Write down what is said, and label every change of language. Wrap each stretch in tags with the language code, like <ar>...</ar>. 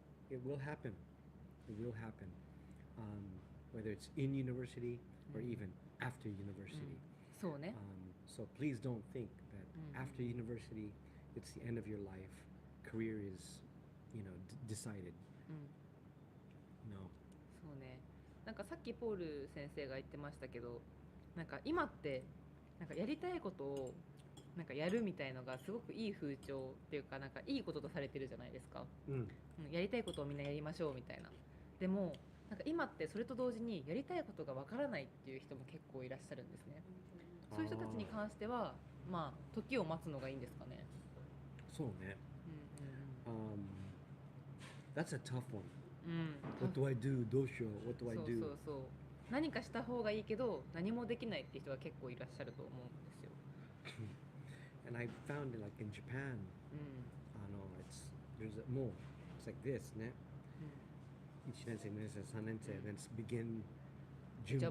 <en>it will happen. It will happen. Whether it's in university or even after university.</en> <ja>そうね</ja> <en>So please don't think that after Mm. university, it's the end of your life. Career is, decided.</en> <ja>うん</ja> <en>No.</en> <ja>そうねなんかさっきポール先生が言ってましたけどなんか今ってなんかやりたいことをなんかやるみたいのがすごくいい風潮っていうかなんかいいこととされてるじゃないですか、うんやりたいことをみんなやりましょうみたいなでもなんか今ってそれと同時にやりたいことがわからないっていう人も結構いらっしゃるんですねそういう人たちに関してはまあ時を待つのがいいんですかねそうね。うん</ja> <en>That's a tough one.</en> <ja>うんうん</ja> <en>What do I do?</en> <ja>どうしよう</ja> <en>What do I</en> <ja>そう</ja> <en>do?</en> <ja>そうそう何かした方がいいけど何もできないっていう人が結構いらっしゃると思うんですよ</ja> <en>And I found it like in Japan,</en> <ja>うんもう</ja> <en>it's like this ね。</en> <ja>1年生、2年生、3年生、</ja> <en>then begin</en> <ja>準備</ja>